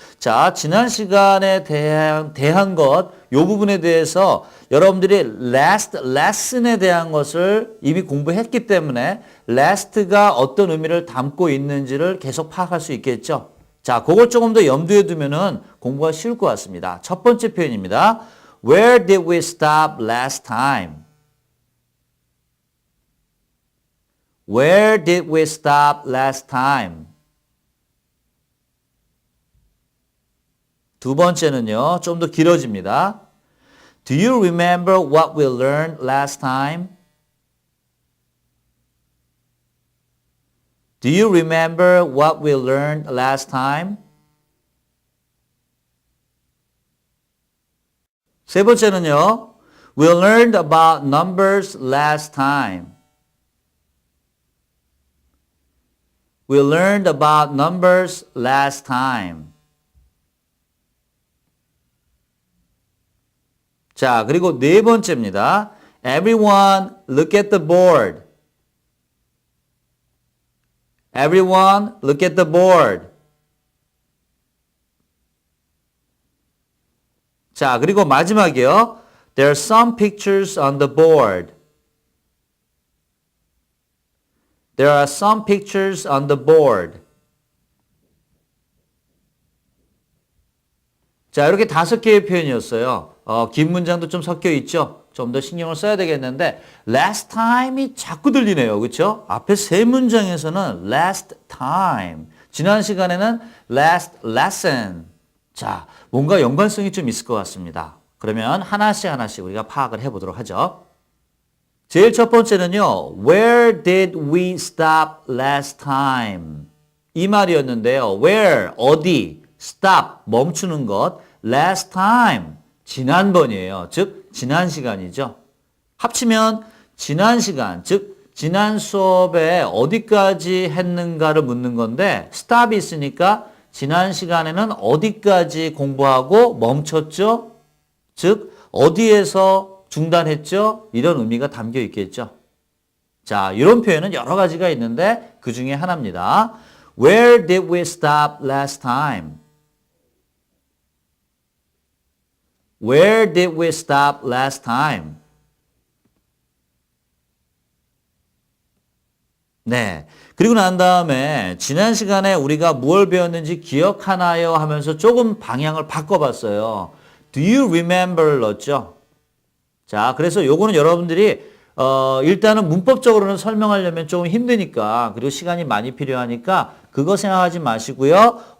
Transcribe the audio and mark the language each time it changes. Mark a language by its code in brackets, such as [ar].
[ko] 자, 지난 시간에 대한 것, 이 부분에 대해서 여러분들이 last lesson에 대한 것을 이미 공부했기 때문에 last가 어떤 의미를 담고 있는지를 계속 파악할 수 있겠죠. 자, 그걸 조금 더 염두에 두면은 공부가 쉬울 것 같습니다. 첫 번째 표현입니다. [en] Where did we stop last time? Where did we stop last time? [ko] 두 번째는요, 좀 더 길어집니다. [en] Do you remember what we learned last time? Do you remember what we learned last time? [ko] 세 번째는요, [en] We learned about numbers last time. We learned about numbers last time. [ko] 자, 그리고 네 번째입니다. [en] Everyone look at the board. Everyone look at the board. [ko] 자, 그리고 마지막이요. [en] There are some pictures on the board. There are some pictures on the board. [ko] 자, 이렇게 5개의 표현이었어요. 긴 문장도 좀 섞여 있죠. 좀 더 신경을 써야 되겠는데 last time이 자꾸 들리네요. 그렇죠? 앞에 세 문장에서는 last time, 지난 시간에는 last lesson. 자, 뭔가 연관성이 좀 있을 것 같습니다. 그러면 하나씩 하나씩 우리가 파악을 해보도록 하죠. 제일 첫 번째는요. [en] Where did we stop last time? [ko] 이 말이었는데요. Where, 어디, stop, 멈추는 것, last time, 지난번이에요. 즉, 지난 시간이죠. 합치면 지난 시간, 즉, 지난 수업에 어디까지 했는가를 묻는 건데 stop이 있으니까 지난 시간에는 어디까지 공부하고 멈췄죠? 즉, 어디에서 중단했죠? 이런 의미가 담겨 있겠죠. 자, 이런 표현은 여러 가지가 있는데 그 중에 하나입니다. [en] Where did we stop last time? Where did we stop last time? [ko] 네. 그리고 난 다음에 지난 시간에 우리가 무엇을 배웠는지 기억하나요? 하면서 조금 방향을 바꿔봤어요. [en] Do you remember [ko] 넣었죠? 자, 그래서 요거는 여러분들이 일단은 문법적으로는 설명하려면 조금 힘드니까 그리고 시간이 많이 필요하니까 그거 생각하지 마시고요.